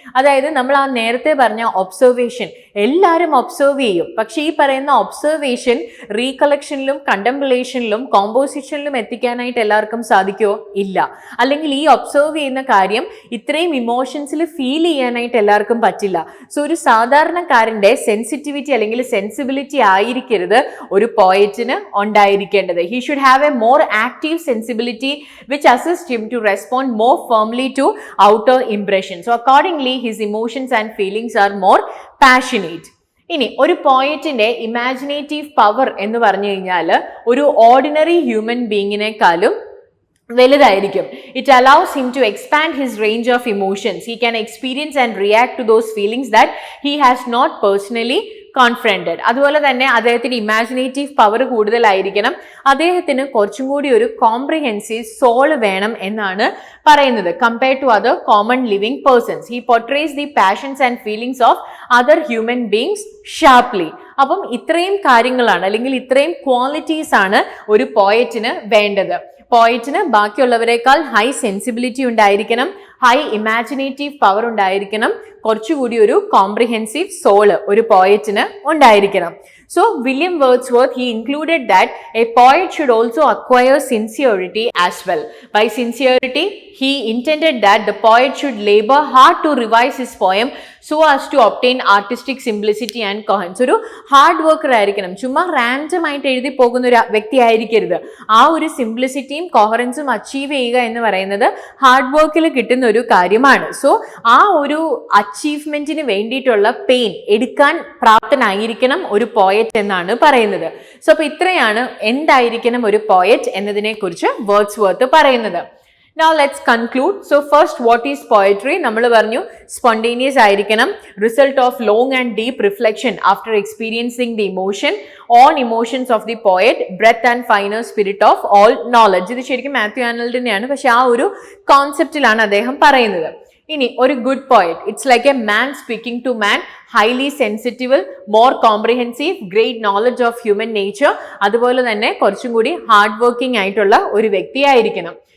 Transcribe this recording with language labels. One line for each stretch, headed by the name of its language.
Malayalam: അതായത് നമ്മൾ ആ നേരത്തെ പറഞ്ഞ ഒബ്സർവേഷൻ എല്ലാവരും ഒബ്സർവ് ചെയ്യും, പക്ഷെ ഈ പറയുന്ന ഒബ്സർവേഷൻ റീകളക്ഷനിലും കണ്ടംപ്ലേഷനിലും കോമ്പോസിഷനിലും എത്തിക്കാനായിട്ട് എല്ലാവർക്കും സാധിക്കുമോ? ഇല്ല. അല്ലെങ്കിൽ ഈ ഒബ്സർവ് ചെയ്യുന്ന കാര്യം ഇത്രയും ഇമോഷൻസിൽ ഫീൽ ചെയ്യാനായിട്ട് എല്ലാവർക്കും പറ്റില്ല. സോ ഒരു സാധാരണക്കാരൻ്റെ സെൻസിറ്റിവിറ്റി അല്ലെങ്കിൽ സെൻസിബിലിറ്റി ആയിരിക്കരുത് ഒരു പോയറ്റിന് ഉണ്ടായിരിക്കേണ്ടത്.
English: He should have a more active sensibility which assists him to respond more firmly to outer impressions. So accordingly his emotions and feelings are more passionate.
Malayalam: ഇനി ഒരു പോയറ്റിന്റെ ഇമാജിനേറ്റീവ് പവർ എന്ന് പറഞ്ഞു കഴിഞ്ഞാൽ ഒരു ഓർഡിനറി ഹ്യൂമൻ ബീങ്ങിനേക്കാളും വലുതായിരിക്കും.
English: It allows him to expand his range of emotions. He can experience and react to those feelings that he has not personally confronted.
Malayalam: അതുപോലെ തന്നെ അദ്ദേഹത്തിന് ഇമാജിനേറ്റീവ് പവർ കൂടുതലായിരിക്കണം. അദ്ദേഹത്തിന് കുറച്ചും കൂടി ഒരു കോംപ്രിഹെൻസീവ് സോൾ വേണം എന്നാണ് പറയുന്നത്.
English: Compared to other common living persons, he portrays the passions and feelings of other human beings sharply.
Malayalam: അപ്പം ഇത്രയും കാര്യങ്ങളാണ് അല്ലെങ്കിൽ ഇത്രയും ക്വാളിറ്റീസ് ആണ് ഒരു പോയറ്റിന് വേണ്ടത്. പോയറ്റിന് ബാക്കിയുള്ളവരെക്കാൾ ഹൈ സെൻസിബിലിറ്റി ഉണ്ടായിരിക്കണം, ഹൈ ഇമാജിനേറ്റീവ് പവർ ഉണ്ടായിരിക്കണം, കുറച്ചുകൂടി ഒരു കോംപ്രിഹെൻസീവ് സോള് ഒരു പോയറ്റിന് ഉണ്ടായിരിക്കണം.
English: So William Wordsworth, he included that a poet should also acquire sincerity as well. By sincerity, he intended that the poet should labor hard to revise his poem so as to obtain artistic simplicity and coherence.
Malayalam: ഒരു hard worker ആയിരിക്കണം, ചുമ്മാ random ആയിട്ട് എഴുതി പോകുന്ന ഒരു വ്യക്തി ആയിരിക്കരുത്. ആ ഒരു സിംപ്ലിസിറ്റിയും കോഹറൻസും അച്ചീവ് ചെയ്യുക എന്ന് പറയുന്നത് ഹാർഡ് വർക്കിൽ കിട്ടുന്ന ഒരു കാര്യമാണ്. സോ ആ ഒരു അച്ചീവ്മെന്റിന് വേണ്ടിയിട്ടുള്ള പെയിൻ എടുക്കാൻ പ്രാപ്തനായിരിക്കണം ഒരു പോയറ്റ് എന്നാണ് പറയുന്നത്. സോ അപ്പൊ ഇത്രയാണ് എന്തായിരിക്കണം ഒരു പോയറ്റ് എന്നതിനെ കുറിച്ച് വേർഡ്സ്വർത്ത് പറയുന്നത്.
English: Now let's conclude. So first, what is poetry?
Malayalam: നമ്മൾ പറഞ്ഞു
English: spontaneous
Malayalam: ആയിരിക്കണം,
English: result of long and deep reflection after experiencing the emotion, on emotions of the poet, breadth and finer spirit of all knowledge.
Malayalam: ഇത് ശരിക്കും മാത്യു ആർണോൾഡിനെയാണ്, പക്ഷെ ആ ഒരു കോൺസെപ്റ്റിലാണ് അദ്ദേഹം പറയുന്നത്. ഇനി ഒരു
English: good poet, it's like a man speaking to man, highly sensitive, more comprehensive, great knowledge of human nature,
Malayalam: അതുപോലെ തന്നെ കുറച്ചും കൂടി ഹാർഡ് വർക്കിംഗ് ആയിട്ടുള്ള ഒരു വ്യക്തിയായിരിക്കണം.